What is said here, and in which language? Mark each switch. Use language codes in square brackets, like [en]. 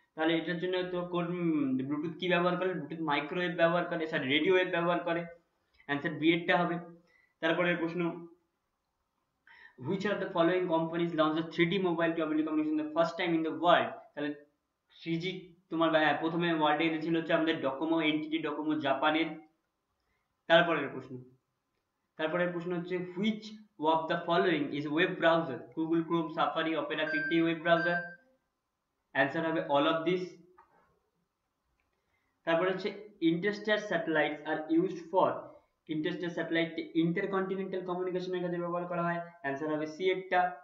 [bn] তাহলে এটার জন্য তো ব্লুটুথ কি ব্যবহার করে? ব্লুটুথ মাইক্রোওয়েভ ব্যবহার করে, সরি রেডিও ওয়েভ ব্যবহার করে, অ্যান্সার বি এরটা হবে। তারপরের প্রশ্ন, [en] which of the following companies launched the 3D mobile telecommunication the first time in the world? [bn] তাহলে 3G তোমার প্রথমে ওয়ার্ল্ডে এনেছিল হচ্ছে আমাদের ডকোমো, NTT ডকোমো জাপানের। তারপরের প্রশ্ন হচ্ছে [en] which of the following is web browser? [bn] Google Chrome, Safari, Opera তিনটেই ওয়েব ব্রাউজার, অ্যান্সার হবে [en] all of this। [bn] তারপরে হচ্ছে [en] interstellar satellites are used for, [bn] Interstellar satellite intercontinental কমিউনিকেশনের কাজে ব্যবহার করা হয়, অ্যান্সার হবে সি এরটা।